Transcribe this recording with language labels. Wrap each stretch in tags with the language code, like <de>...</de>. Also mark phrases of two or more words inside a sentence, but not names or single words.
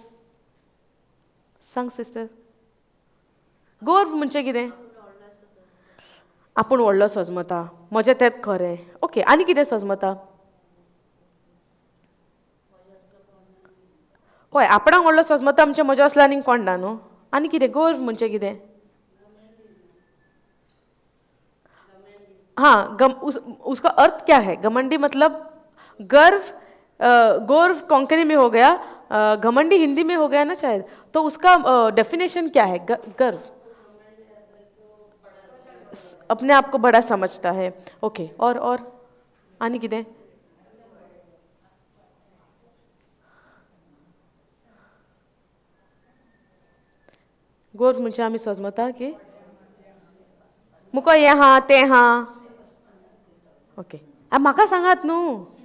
<kok>सांग सिस्टर. गोर्व म्हणजे कितें? आपूण व्हडलो सोजमता, म्हजें तेंच खरें. ओके, आनी कितें सोजमता? हय, आपणाक व्हडलो सोजमता म्हणजे म्हजें असलें आनीक कोण ना न्हू. आनी कितें? गोर्व म्हणजे कितें?</kok> <hi>उसका अर्थ क्या है? घमंडी मतलब गर्व. गोर्व कोंकणी में हो गया, घमंडी हिंदी में हो गया ना शायद. तो उसका डेफिनेशन क्या है? गर्व अपने आप को बड़ा समझता है.</hi> <kok>ओके, और आनी कितें? गोर्व म्हणजे आमी सोजमता की मुको हें आहा तें आहा. ओके, म्हाका सांगात न्हू.</kok>